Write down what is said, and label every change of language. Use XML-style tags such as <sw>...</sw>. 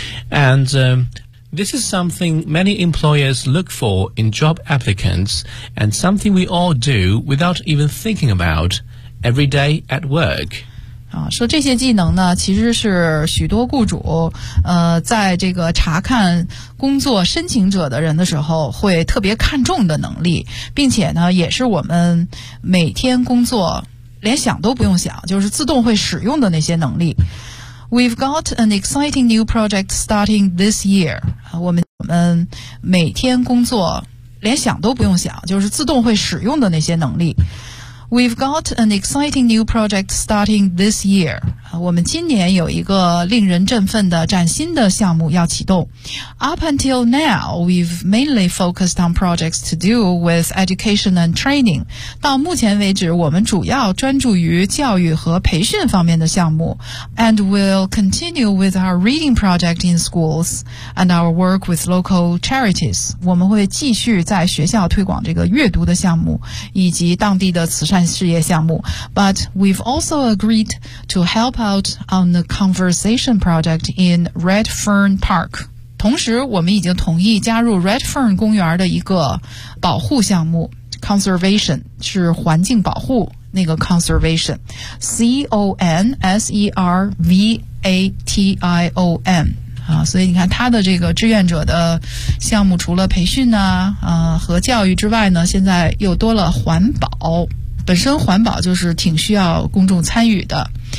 <en>And this is something many employers look for in job applicants, and something we all do without even thinking about every day at work.</en> <zh>啊，说这些技能呢，其实是许多雇主在这个查看工作申请者的人的时候会特别看重的能力，并且呢，也是我们每天工作连想都不用想，就是自动会使用的那些能力。</zh> <en>We've got an exciting new project starting this year.</en> <zh>我们每天工作连想都不用想，就是自动会使用的那些能力。</zh> <en>We've got an exciting new project starting this year.</en> <zh>我们今年有一个令人振奋的崭新的项目要启动。</zh> <en>Up until now, we've mainly focused on projects to do with education and training.</en> <zh>到目前为止，我们主要专注于教育和培训方面的项目。</zh> <en>And we'll continue with our reading project in schools and our work with local charities.</en> <zh>我们会继续在学校推广这个阅读的项目，以及当地的慈善事业项目。</zh> <en>But we've also agreed to help out on the conservation project in Red Fern Park.</en> <zh>同时我们已经同意加入 Red Fern 公园的一个保护项目。 Conservation 是环境保护，那个 conservation C-O-N-S-E-R-V-A-T-I-O-N 啊，所以你看他的这个志愿者的项目除了培训呢，和教育之外呢，现在又多了环保，本身环保就是挺需要公众参与的。</zh>